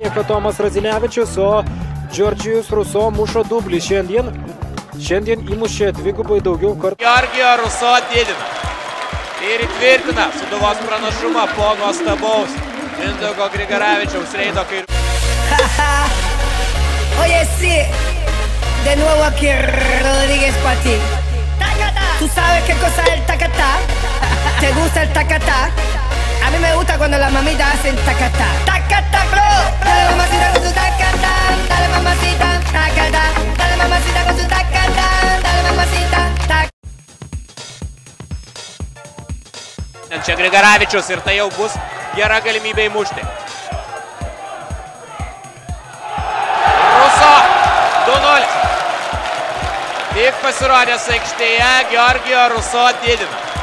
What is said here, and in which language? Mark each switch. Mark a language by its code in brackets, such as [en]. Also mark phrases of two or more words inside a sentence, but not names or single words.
[lt] atlieka Tomas Radzinevičius, o Džordžijus Ruso muša dublį šiandien įmušė dvigubai daugiau kartų. Georgijo Ruso didina ir įtvirtina Sūduvos pranašumą po nuostabaus Mindaugo Grigaravičiaus reido kairių. [es] Oye, sí, de nuevo aquí Rodríguez para ti. ¿Tú sabes qué cosa es el tacatá? ¿Te gusta el tacatá? A mí me gusta cuando las mamitas hacen tacatá. Tacatá, bro. Dale mamacita con su tacatá. Dale mamacita, tacatá. Dale mamacita con su tacatá. Dale mamacita, tacatá. [lt] Čia Grigaravičius ir tai jau bus gera galimybė įmušti. Ruso 2-0. Tik pasirodęs aikštėje, Georgijo Ruso didina.